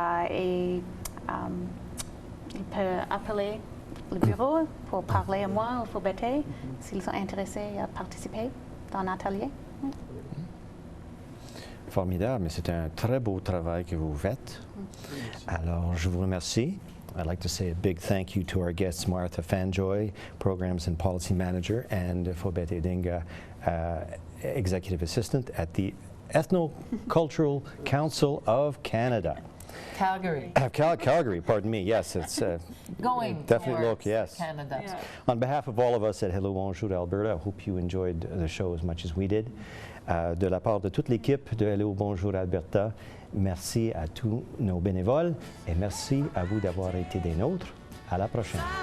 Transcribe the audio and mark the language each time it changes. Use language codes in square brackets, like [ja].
[fr] Et il peut appeler le bureau pour parler à moi ou pour Betty s'ils sont intéressés à participer dans l'atelier. Formidable, mais c'est un très beau travail que vous faites. Alors, je vous remercie. [en] I'd like to say a big thank you to our guests, Martha Fanjoy, Programs and Policy Manager, and Fobete Dinga, Executive Assistant at the Ethnocultural Council of Canada. Calgary. Calgary, pardon me. Yes, it's Going definitely look, towards yes. Canada. On behalf of all of us at Hello Bonjour Alberta, I hope you enjoyed the show as much as we did. [fr] De la part de toute l'équipe de Hello Bonjour Alberta, merci à tous nos bénévoles et merci à vous d'avoir été des nôtres. À la prochaine.